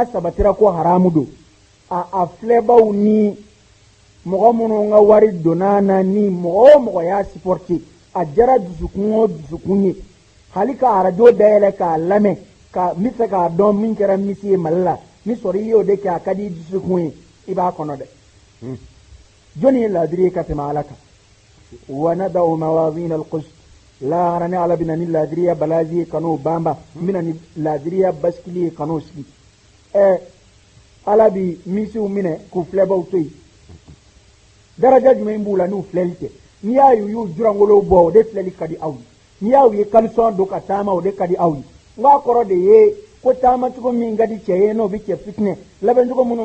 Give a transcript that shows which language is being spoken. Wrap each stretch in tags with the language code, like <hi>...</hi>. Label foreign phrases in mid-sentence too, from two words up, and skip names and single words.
<bm>sabatira ko haramu don a filɛbaw ni mɔgɔ minnu ka wari donna na ni mɔgɔ o mɔgɔ y'a supporter a jara dusukun o dusukun ye hali ka arajo dayɛlɛ k'a lamɛn ka n bɛ fɛ k'a dɔn min kɛra misi ye Mali la ni sɔrɔ i y'o de kɛ a ka di dusukun ye i b'a kɔnɔ dɛ jɔnni ye laadiri ye ka tɛmɛ Ala kan</bm> <ar>ونضع الموازين القسط</ar> <bm>lahara ni Ala bɛna ni laadiriya balazi ye kan'o banba n bɛna ni laadiriya basikili ye kan'o sigi Ala bi misiw minɛ k'u filɛbaw to yen daraja jumɛn b'u la n'u filɛli tɛ n'i y'a y'u jurangolow bɔ o de filɛli ka di aw ye n'i y'a ye kalisɔn don ka taama o de ka di aw ye n b'a kɔrɔ de ye ko taamacogo min ka di cɛ ye n'o bɛ cɛ fitinɛ labɛncogo minnu</bm>